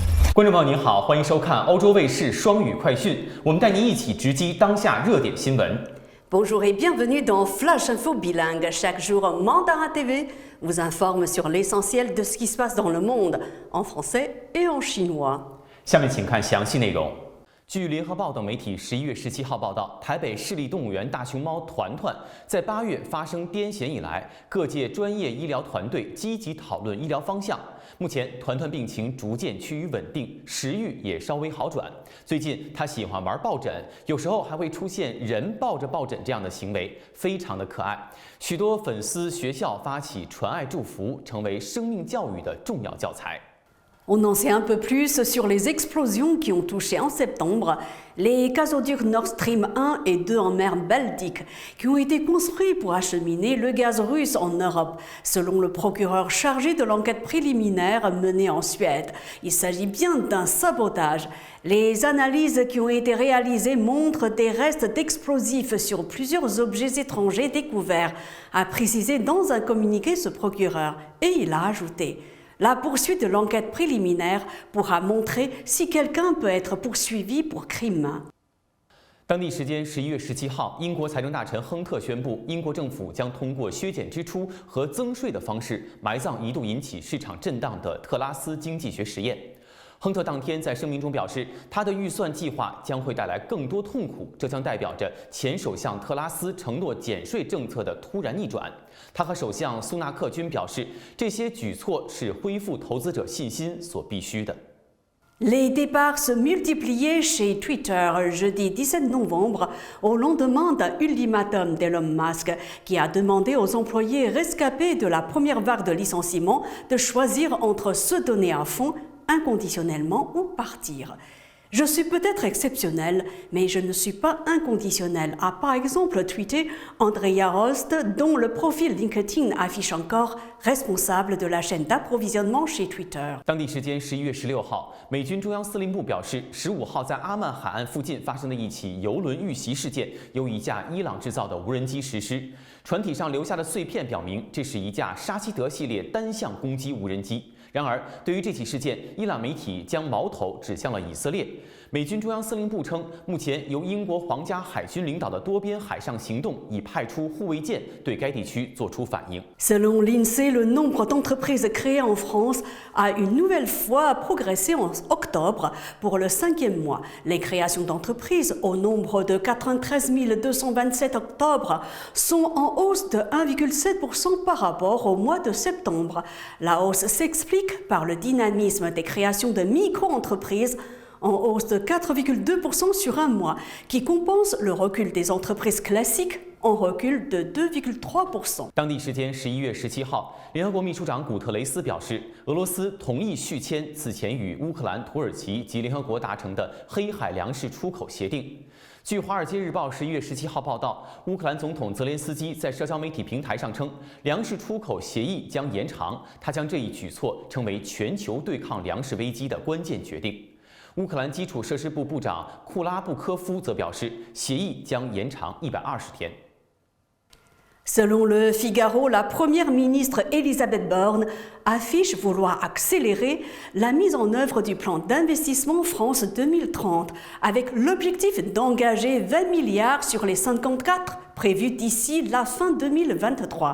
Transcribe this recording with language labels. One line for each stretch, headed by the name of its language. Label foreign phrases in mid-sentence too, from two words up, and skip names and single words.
Chinese: 观众朋友您好，欢迎收看欧洲卫视双语快讯，我们带您一起直击当下热点新闻。
French: Bonjour et bienvenue dans Flash Info Bilingue. Chaque jour, Mandarin TV vous informe sur l'essentiel de ce qui se passe dans le monde, en français et en chinois.
Chinese: 下面请看详细内容。据联合报等媒体11月17号报道，台北市立动物园大熊猫团团在8月发生癫痫以来，各界专业医疗团队积极讨论医疗方向。目前，团团病情逐渐趋于稳定，食欲也稍微好转。最近，他喜欢玩抱枕，有时候还会出现人抱着抱枕这样的行为，非常的可爱。许多粉丝、学校发起传爱祝福，成为生命教育的重要教材。
French: On en sait un peu plus sur les explosions qui ont touché en septembre les gazoducs Nord Stream 1 et 2 en mer Baltique, qui ont été construits pour acheminer le gaz russe en Europe, selon le procureur chargé de l'enquête préliminaire menée en Suède. Il s'agit bien d'un sabotage. Les analyses qui ont été réalisées montrent des restes d'explosifs sur plusieurs objets étrangers découverts, a précisé dans un communiqué ce procureur, et il a ajouté: La poursuite de l'enquête préliminaire pourra montrer si quelqu'un peut être poursuivi pour crime.
Chinese: 当地时间11月17号，英国财政大臣亨特宣布，英国政府将通过削减支出和增税的方式埋葬一度引起市场震荡的特拉斯经济学实验。亨特当天在声明中表示，他的预算计划将会带来更多痛苦，这将代表着前首相特拉斯承诺减税政策的突然逆转。他和首相苏纳克均表示，这些举措是恢复投资者信心所必须的。
French: Les départs se multipliaient chez Twitter jeudi 17 novembre au lendemain d'un ultimatum d'Elon Musk qui a demandé aux employés rescapés de la première vague de licenciements de choisir entre se donner à fond inconditionnellement ou partir. Je suis peut-être exceptionnel, mais je ne suis pas inconditionnel, a par exemple tweeté Andrea Rost, dont le profil LinkedIn affiche encore responsable de la chaîne d'approvisionnement chez Twitter.
Chinese: 当地时间11月16号，美军中央司令部表示，15号在阿曼海岸附近发生的一起油轮遇袭事件，由一架伊朗制造的无人机实施。船体上留下的碎片表明，这是一架沙希德系列单向攻击无人机。然而，对于这起事件，伊朗媒体将矛头指向了以色列。美军中央司令部称，目前由英国皇家海军领导的多边海上行动已派出护卫舰对该地区做出反应。
French: Selon l'INSEE, le nombre d'entreprises créées en France a une nouvelle fois progressé en octobre pour le 5e mois. Les créations d'entreprises, au nombre de 93 227 octobre, sont en hausse de 1,7% par rapport au mois de septembre. La hausse s'explique par le dynamisme des créations de micro-entreprises, en hausse de 4,2% sur un mois, qui compense le recul des entreprises classiques en recul de 2,3%.
Chinese: 当地时间11月17号，联合国秘书长古特雷斯表示，俄罗斯同意续签此前与乌克兰、土耳其及联合国达成的黑海粮食出口协定。据《华尔街日报》11月17号报道，乌克兰总统泽连斯基在社交媒体平台上称，粮食出口协议将延长，他将这一举措称为全球对抗粮食危机的关键决定。乌克兰基础设施部部长库拉布科夫则表示，协议将延长120天。
French: Selon le Figaro, la première ministre Elisabeth Borne affiche vouloir accélérer la mise en œuvre du plan d'investissement France 2030 avec l'objectif d'engager 20 milliards sur les 54 prévus d'ici la fin 2023.